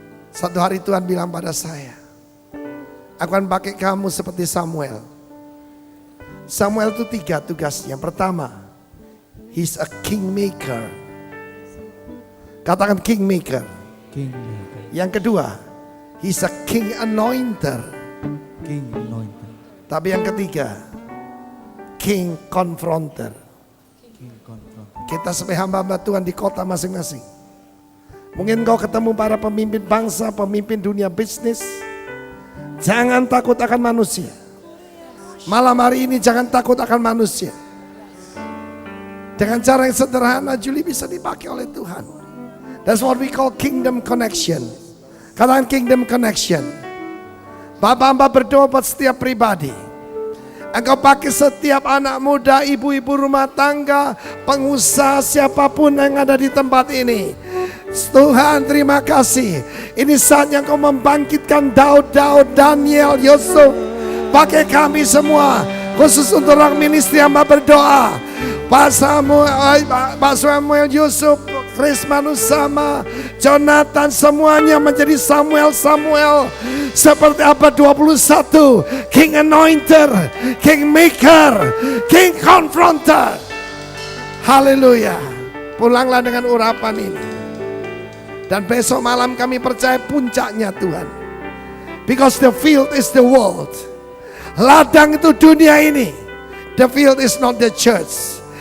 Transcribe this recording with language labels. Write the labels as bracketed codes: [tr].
[id] Satu hari Tuhan bilang pada saya, aku akan pakai kamu seperti Samuel. Samuel itu 3 tugasnya. Pertama, [en] he's a kingmaker. [id] Katakan [en] kingmaker. [id] Yang kedua, [en] he's a king anointer. [id] Tapi yang ketiga, [en] king confronter. [id] Kita sebagai hamba-hamba Tuhan di kota masing-masing. Mungkin kau ketemu para pemimpin bangsa, pemimpin dunia bisnis. Jangan takut akan manusia. Malam hari ini jangan takut akan manusia. Dengan cara yang sederhana, Julie bisa dipakai oleh Tuhan. [en] That's what we call kingdom connection. [id] Katakan kingdom connection. Bapak hamba berdoa buat setiap pribadi. Engkau pakai setiap anak muda, ibu-ibu rumah tangga, pengusaha, siapapun yang ada di tempat ini. Tuhan terima kasih. Ini saatnya Engkau membangkitkan Daud, Daniel, Yusuf. Pakai kami semua, khusus untuk orang ministry hamba berdoa. Pak Samuel, Yusuf, Chris Manusama, Jonathan, semuanya menjadi Samuel. Seperti apa 21, King Anointer, King Maker, King Confronter. Haleluya. Pulanglah dengan urapan ini. Dan besok malam kami percaya puncaknya Tuhan. [en] Because the field is the world. [id] Ladang itu dunia ini. [en] The field is not the church.